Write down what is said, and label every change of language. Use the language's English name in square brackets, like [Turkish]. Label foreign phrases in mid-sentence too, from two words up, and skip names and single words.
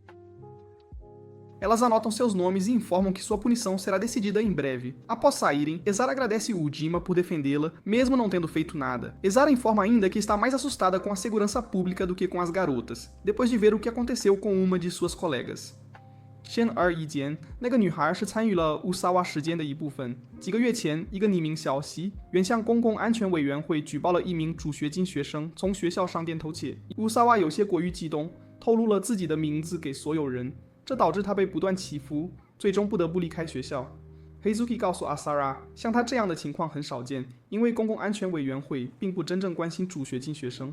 [Portuguese] Elas anotam seus nomes e informam que sua punição será decidida em breve. Após saírem, Izara agradece o Dima por defendê-la, mesmo não tendo feito nada. Izara informa ainda que está mais assustada com a segurança pública do que com as garotas, depois de ver o que aconteceu com uma de suas colegas. [Chinese] 显而易见，那个女孩是参与了乌萨瓦事件的一部分。几个月前，一个匿名消息原向公共安全委员会举报了一名助学金学生从学校上电偷窃。乌萨瓦有些过于激动，透露了自己的名字给所有人。这导致他被不断欺负，最终不得不离开学校。Heizuki 告诉 Asara， 像他这样的情况很少见，因为公共安全委员会并不真正关心助学金学生。